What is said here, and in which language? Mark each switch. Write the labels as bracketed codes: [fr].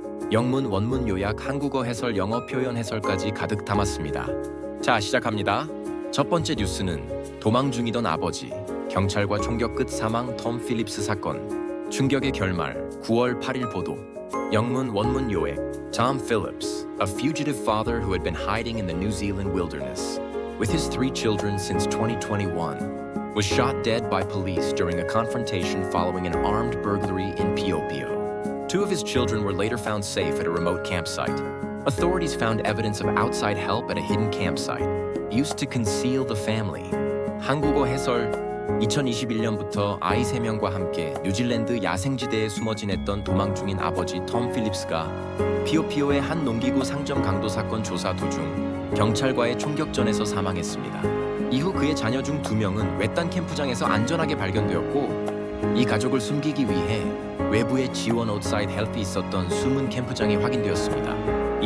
[ko] 영문, 원문 요약, 한국어 해설, 영어 표현 해설까지 가득 담았습니다. 자, 시작합니다. 첫 번째 뉴스는 도망 중이던 아버지, 경찰과 총격 끝 사망 톰 필립스 사건, 충격의 결말, 9월 8일 보도. 영문, 원문 요약. [en] Tom Phillips, a fugitive father who had been hiding in the New Zealand wilderness with his 3 children since 2021, was shot dead by police during a confrontation following an armed burglary in Piopio. 2 of his children were later found safe at a remote campsite. Authorities found evidence of outside help at a hidden campsite, used to conceal the family. [ko] 한국어 해설. 2021년부터 아이 3명과 함께 뉴질랜드 야생지대에 숨어 지냈던 도망 중인 아버지 톰 필립스가 피오피오의 한 농기구 상점 강도 사건 조사 도중 경찰과의 총격전에서 사망했습니다. 이후 그의 자녀 중 2명은 외딴 캠프장에서 안전하게 발견되었고, 이 가족을 숨기기 위해 외부에 지원 아웃사이드 헬프이 있었던 숨은 캠프장이 확인되었습니다.